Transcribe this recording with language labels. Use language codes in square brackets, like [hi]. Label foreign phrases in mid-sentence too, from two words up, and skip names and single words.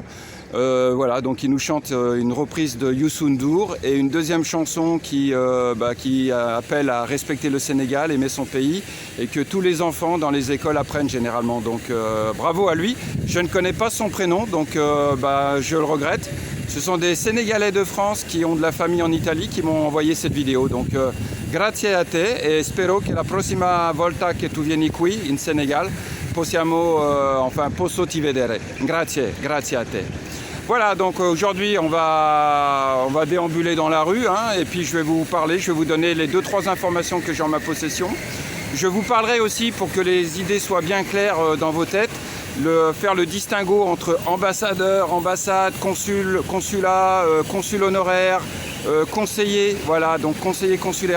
[fr] Voilà, donc il nous chante une reprise de Youssou N'Dour et une deuxième chanson qui appelle à respecter le Sénégal, aimer son pays et que tous les enfants dans les écoles apprennent généralement. Donc bravo à lui. Je ne connais pas son prénom, donc je le regrette. Ce sont des Sénégalais de France qui ont de la famille en Italie qui m'ont envoyé cette vidéo. [it] Donc grazie a te e spero che la prossima volta che tu vieni qui in Sénégal posso ti vedere. Grazie, grazie a te. [fr] Voilà, donc aujourd'hui on va déambuler dans la rue et puis je vais vous parler, je vais vous donner les 2-3 informations que j'ai en ma possession. Je vous parlerai aussi, pour que les idées soient bien claires dans vos têtes, faire le distinguo entre ambassadeur, ambassade, consul, consulat, consul honoraire, conseiller, voilà, donc conseiller consulaire.